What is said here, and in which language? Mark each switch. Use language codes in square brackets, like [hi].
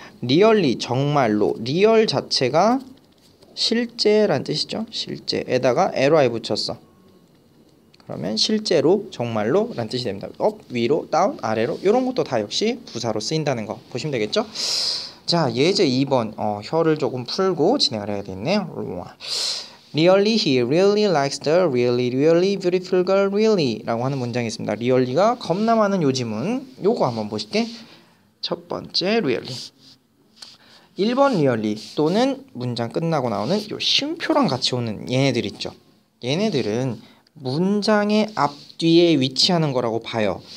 [ko] 리얼리 정말로 리얼 자체가 실제란 뜻이죠. 실제에다가 ly 붙였어. 그러면 실제로 정말로 란 뜻이 됩니다. 업 위로 다운 아래로 이런 것도 다 역시 부사로 쓰인다는 거 보시면 되겠죠. 자, 예제 2번 혀를 조금 풀고 진행을 해야 되겠네요. [en] Really he really likes the really beautiful girl really [ko] 라고 하는 문장이 있습니다. really가 겁나 많은 요 지문 요거 한번 보실게. 첫 번째 really 1번 really 또는 문장 끝나고 나오는 요 쉼표랑 같이 오는 얘네들 있죠. 얘네들은 문장의 앞뒤에 위치하는 거라고 봐요.